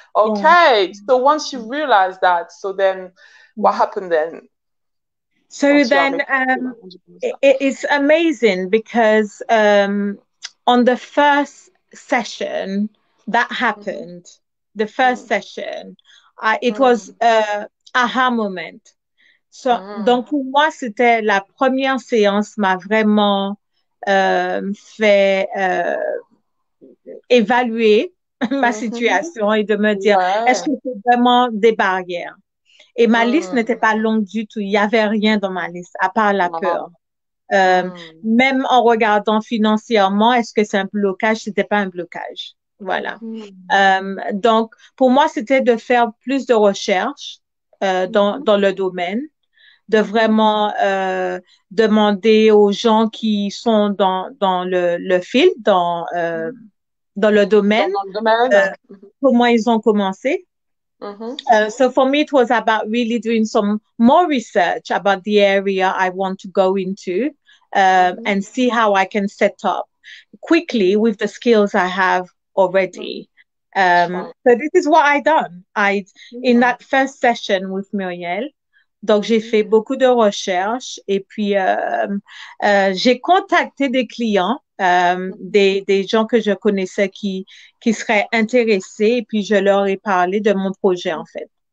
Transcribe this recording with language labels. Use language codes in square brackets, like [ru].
[en] Okay, so once you realize that, so then what happened then? So then it's amazing because on the first session that happened, the first session, it was aha moment. [fr] So, donc pour moi, c'était la première séance m'a vraiment fait évaluer ma situation et de me dire, est-ce que c'est vraiment des barrières? Et ma liste n'était pas longue du tout. Il n'y avait rien dans ma liste, à part la peur. Même en regardant financièrement, est-ce que c'est un blocage? C'était pas un blocage. Voilà. Donc, pour moi, c'était de faire plus de recherches dans le domaine, de vraiment demander aux gens qui sont dans le field, dans le domaine, comment ils ont commencé. [en] So for me, it was about really doing some more research about the area I want to go into and see how I can set up quickly with the skills I have already. So this is what I done. In that first session with Muriel, [fr] donc j'ai fait beaucoup de recherches et puis j'ai contacté des clients, des gens que je connaissais qui seraient intéressés et puis je leur ai parlé de mon projet en fait.